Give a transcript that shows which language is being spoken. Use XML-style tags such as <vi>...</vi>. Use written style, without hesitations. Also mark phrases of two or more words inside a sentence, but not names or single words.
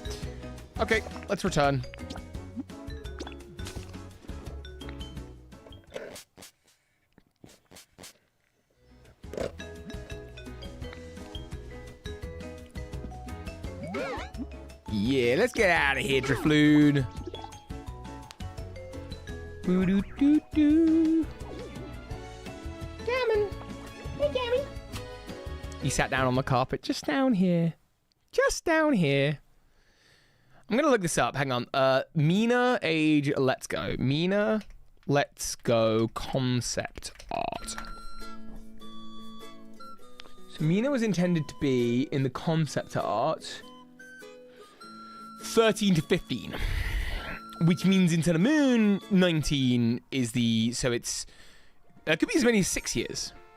<en>Okay, let's return. Yeah, let's get out of here, Drifloon. Boo-doo-doo-doo. Gammon. Hey, Gammy. He sat down on the carpet just down here. Just down here. I'm going to look this up. Hang on. Mina age, let's go. Mina, let's go concept art. So Mina was intended to be in the concept art 13 to 15, which means in Sun and Moon 19 is the, so it's, it could be as many as 6 years.</en>